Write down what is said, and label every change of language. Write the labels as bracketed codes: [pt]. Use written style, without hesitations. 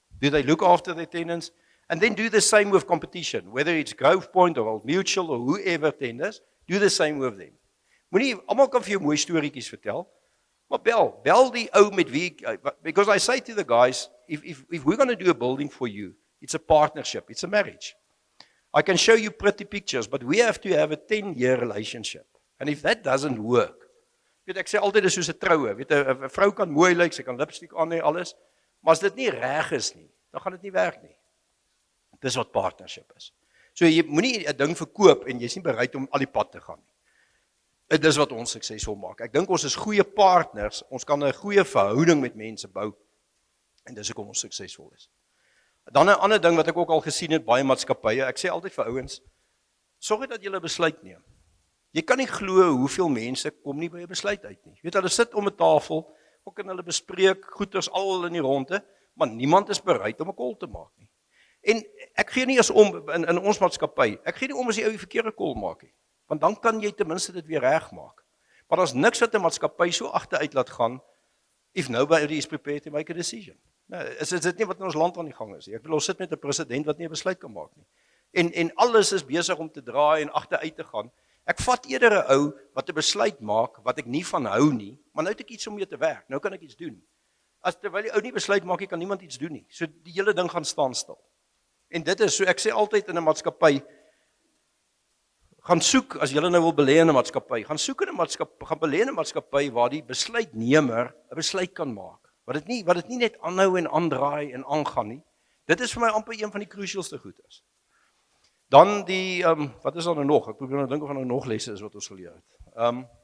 [en] Do they look after their tenants? And then do the same with competition, whether it's Grove Point or Old Mutual or whoever tenders, do the same with them. [af] Moenie almal kan vir jou mooi storieetjies vertel, maar bel die ou met wie, [en] because I say to the guys, if we're going to do a building for you, it's a partnership, it's a marriage. I can show you pretty pictures, but we have to have a 10-year relationship. [af] And if that doesn't work, weet ek sê altyd dis soos 'n troue, weet 'n vrou kan mooi lyk, sy kan lipstick aan hê alles, maar as dit nie reg is nie, dan gaan dit nie werk nie. Dis wat partnership is. So jy moenie 'n ding verkoop en jy's nie bereid om al die pad te gaan nie. Dis wat ons suksesvol maak. Ek dink ons is goeie partners, ons kan 'n goeie verhouding met mense bou en dis hoekom ons suksesvol is. Dan 'n ander ding wat ek ook al gesien het baie maatskappye, ek sê altyd vir ouens, sorg dat jy 'n besluit neem. Jy kan nie glo hoeveel mense kom nie by 'n besluit uit nie. Jy weet hulle sit om 'n tafel, ook en hulle bespreek goeders al in die ronde, maar niemand is bereid om 'n call te maak nie. En ek gee nie eens om in ons maatskappy. Ek gee nie om as jy ou die verkeerde call maak nie. Want dan kan jy ten minste dit weer regmaak. Maar daar's niks wat 'n maatskappy so agteruit laat gaan [en] if nobody is prepared to make a decision. [af] Nou, is dit nie wat in ons land aan die gang is nie. Ek bedoel ons sit met 'n president wat nie 'n besluit kan maak nie. En alles is besig om te draai en agteruit te gaan. Ek vat eerder 'n ou wat 'n besluit maak wat ek nie van hou nie, maar nou het ek iets om mee te werk. Nou kan ek iets doen. As terwyl die ou nie besluit maak nie, kan niemand iets doen nie. So die hele ding gaan staan stil. En dit is so ek sê altyd in 'n maatskappy gaan soek as jy nou wil belê in 'n maatskappy, gaan soek in 'n maatskappy, gaan belê in 'n maatskappy waar die besluitnemer 'n besluit kan maak. Wat dit nie net aanhou en aandraai en aangaan nie. Dit is vir my amper een van die crucialste goed is. Dan die wat is daar nou nog? Ek probeer nou dink of daar nou nog lesse is wat ons geleer het.